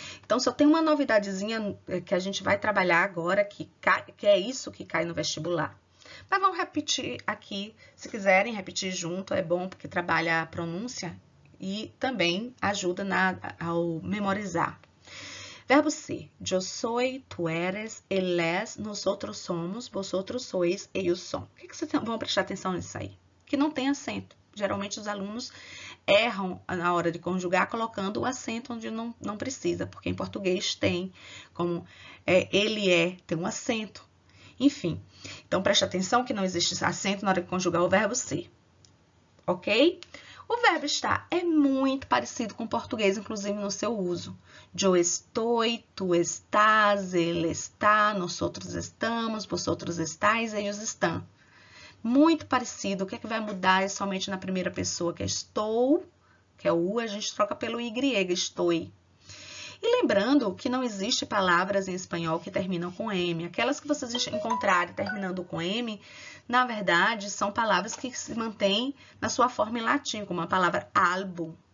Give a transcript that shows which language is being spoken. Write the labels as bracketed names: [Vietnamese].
[Portuguese] Então, só tem uma novidadezinha que a gente vai trabalhar agora, que é isso que cai no vestibular. Mas vamos repetir aqui, se quiserem repetir junto, é bom porque trabalha a pronúncia e também ajuda ao memorizar. Verbo ser, [Spanish] yo soy, tú eres, él es, nosotros somos, vosotros sois, ellos son. [Portuguese] O que vocês vão prestar atenção nisso aí? Que não tem acento. Geralmente os alunos erram na hora de conjugar colocando o acento onde não precisa, porque em português tem, como ele é, tem um acento. Enfim, então preste atenção que não existe acento na hora de conjugar o verbo ser, ok? O verbo estar é muito parecido com o português, inclusive no seu uso. [Spanish] Yo estoy, tú estás, él está, nosotros estamos, vosotros estáis, ellos estão. [Portuguese] Muito parecido. O que é que vai mudar é somente na primeira pessoa, que é estou, que é o U, a gente troca pelo Y, estou. E lembrando que não existe palavras em espanhol que terminam com M. Aquelas que vocês encontrarem terminando com M, na verdade, são palavras que se mantêm na sua forma em latim, como a palavra álbum.